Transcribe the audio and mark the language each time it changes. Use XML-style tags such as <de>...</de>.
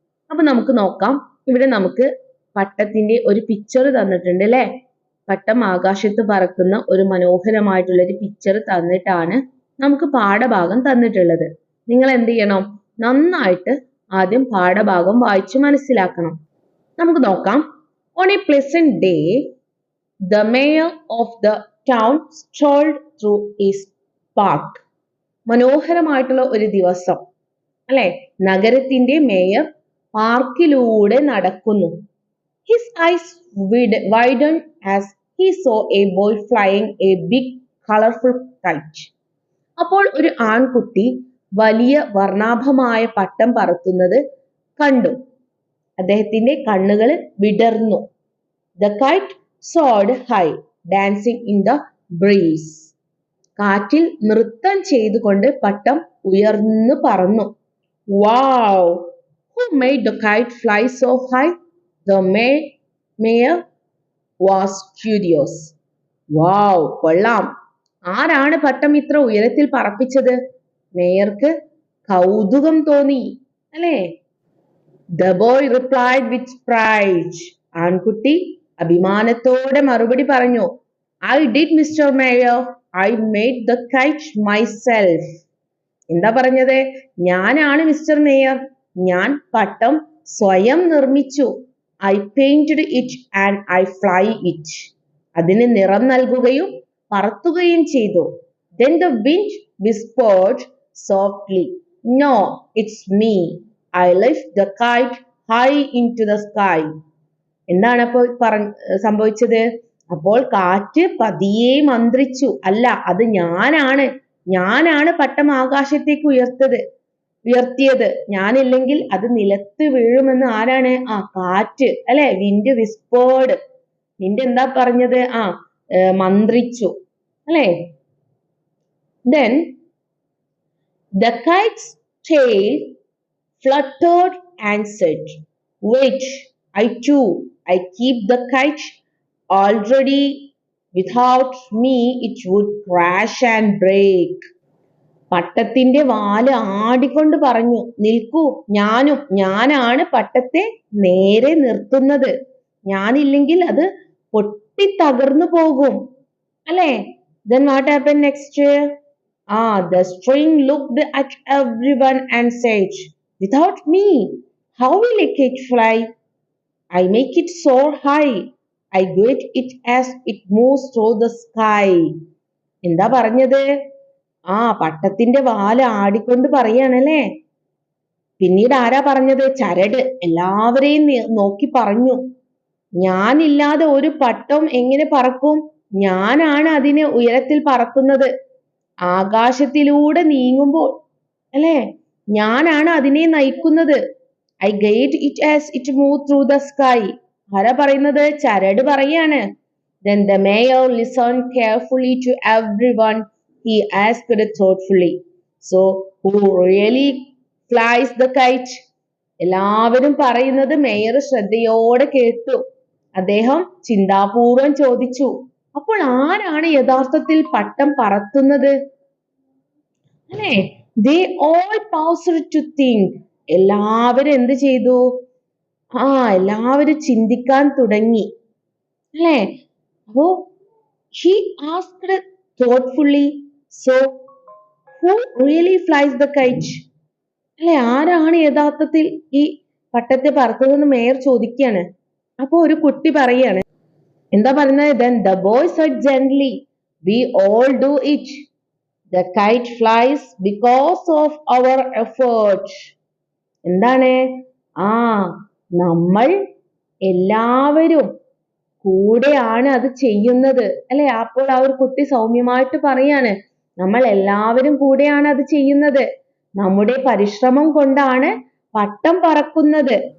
<ml>അപ്പൊ നമുക്ക് നോക്കാം. ഇവിടെ നമുക്ക് പട്ടത്തിന്റെ ഒരു പിക്ചർ തന്നിട്ടുണ്ട് അല്ലെ. പട്ടം ആകാശത്ത് പറക്കുന്ന ഒരു മനോഹരമായിട്ടുള്ള ഒരു പിക്ചർ തന്നിട്ടാണ് നമുക്ക് പാഠഭാഗം തന്നിട്ടുള്ളത്. നിങ്ങൾ എന്ത് ചെയ്യണം? നന്നായിട്ട് ആദ്യം പാഠഭാഗം വായിച്ച് മനസ്സിലാക്കണം. നമുക്ക് നോക്കാം.</ml> <en>On a pleasant day the mayor of the town strolled through his park.</en> <ml>മനോഹരമായിട്ടുള്ള ഒരു ദിവസം അല്ലെ, നഗരത്തിന്റെ മേയർ പാർക്കിലൂടെ നടക്കുന്നു.</ml> <en>His eyes widened as he saw a boy flying a big colorful kite.</en> <ml>അപ്പോൾ ഒരു ആൺകുട്ടി വലിയ വർണ്ണാഭമായ പട്ടം പറത്തുന്നത് കണ്ടു. അദ്ദേഹത്തിന്റെ കണ്ണുകൾ വിടർന്നു.</ml> <en>The kite soared high, dancing in the breeze.</en> <ml>കാറ്റിൽ നൃത്തം ചെയ്തുകൊണ്ട് പട്ടം ഉയർന്നു പറന്നു.</ml> <en>Wow! Who made the kite fly so high? The mayor was curious. Wow!</en> <ml>കൊള്ളാം. ആരാണ് പട്ടം ഇത്ര ഉയരത്തിൽ പറപ്പിച്ചത്? മേയർക്ക് കൗതുകം തോന്നി അല്ലേ?</ml> <en>The boy replied with pride.</en> <ml>ആൺകുട്ടി അഭിമാനത്തോടെ മറുപടി പറഞ്ഞു.</ml> <en>I did, Mr. Mayor. I made the kite myself.</en> <ml>എന്താ പറഞ്ഞത്? ഞാനാണ് മിസ്റ്റർ മേയർ, ഞാൻ പട്ടം സ്വയം നിർമ്മിച്ചു.</ml> <en>I painted it and I fly it.</en> <ml>അതിന് നിറം നൽകുകയും പറത്തുകയും ചെയ്തു.</ml> <en>Then the wind whispered softly, No, it's me. I lift the kite high into the sky.</en> <ml>എന്താണ് അപ്പോൾ സംഭവിച്ചത്? അപ്പോൾ കാറ്റ് പതിയെ മന്ത്രിച്ചു, അല്ല, അത് ഞാനാണ് പട്ടം ആകാശത്തേക്ക് ഉയർത്തിയത്. ഞാനില്ലെങ്കിൽ അത് നിലത്ത് വീഴുമെന്ന് ആരാണ്? കാറ്റ് അല്ലെ.</ml> <en>Wind whispered.</en> <ml>വിൻഡ് എന്താ പറഞ്ഞത്? മന്ത്രിച്ചു അല്ലെ.</ml> <en>Then the kite's tail fluttered and said, Wait, I keep the kite. Already without me it would crash and break.</en> <ml>പട്ടത്തിന്റെ വാല് ആടിക്കൊണ്ട് പറഞ്ഞു, നിൽക്കൂ, ഞാനാണ് പട്ടത്തെ നേരെ നിർത്തുന്നത്. ഞാനില്ലെങ്കിൽ അത് പൊട്ടി തകർന്നു പോകും അല്ലേ.</ml> <en>Then what happened next? The string looked at everyone and said, Without me, how will a kite fly? I make it soar high. I guide it as it moves through the sky.</en> <ml>എന്താ പറഞ്ഞത്? പട്ടത്തിന്റെ വാല് ആടിക്കൊണ്ട് പറയാണല്ലേ. പിന്നീട് ആരാ പറഞ്ഞത്? ചരട് എല്ലാവരെയും നോക്കി പറഞ്ഞു, ഞാനില്ലാതെ ഒരു പട്ടം എങ്ങനെ പറക്കും? ഞാനാണ് അതിനെ ഉയരത്തിൽ പറക്കുന്നത്. ആകാശത്തിലൂടെ നീങ്ങുമ്പോൾ അല്ലെ, ഞാനാണ് അതിനെ നയിക്കുന്നത്.</ml> <en>I guide it as it moves through the sky.</en> <ml>ആരാ പറയുന്നത്? ചരട് പറയാണ്.</ml> <en>Then the mayor listened carefully to everyone. He asked thoughtfully, So who really flies the kite?</en> <ml>എല്ലാവരും പറയുന്നത് മേയർ ശ്രദ്ധയോടെ കേട്ടു. അദ്ദേഹം ചിന്താപൂർവം ചോദിച്ചു, അപ്പോൾ ആരാണ് യഥാർത്ഥത്തിൽ പട്ടം പറത്തുന്നത് അല്ലേ?</ml> <en>They all paused to think.</en> <ml>എല്ലാവരും എന്ത് ചെയ്തു? എല്ലാവരും ചിന്തിക്കാൻ തുടങ്ങി അല്ലേ. അപ്പോ</ml> <en>he asked thoughtfully, So who really flies the kite?</en> <ml>അല്ലെ, ആരാണ് യഥാർത്ഥത്തിൽ ഈ പട്ടത്തെ പറത്തതെന്ന് മേയർ ചോദിക്കുകയാണ്. അപ്പൊ ഒരു കുട്ടി പറയാണ്, എന്താ പറയുന്നത്?</ml> <en>Then the boy said gently, we all do it. The kite flies because of our effort.</en> <ml>എന്താണ്? ആ, നമ്മൾ എല്ലാവരും കൂടെയാണ് അത് ചെയ്യുന്നത്, അല്ലെ? അപ്പോൾ ആ ഒരു കുട്ടി സൗമ്യമായിട്ട് പറയാണ്, നമ്മൾ എല്ലാവരും കൂടെയാണ് അത് ചെയ്യുന്നത്, നമ്മുടെ പരിശ്രമം കൊണ്ടാണ് പട്ടം പറക്കുന്നത്.</ml>